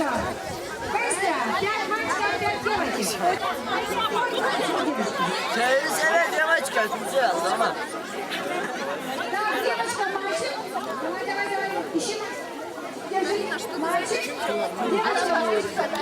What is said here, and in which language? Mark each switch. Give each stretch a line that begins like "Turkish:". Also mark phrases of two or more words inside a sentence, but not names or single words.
Russian: Быстро! 5 мальчиков, 5 девочек.
Turkish: Teyze девочка, güzel tamam.
Russian: Так, девочка, мальчик. Давай, давай, давай. Ищи. Держи. Мальчик. Девочка, мальчик.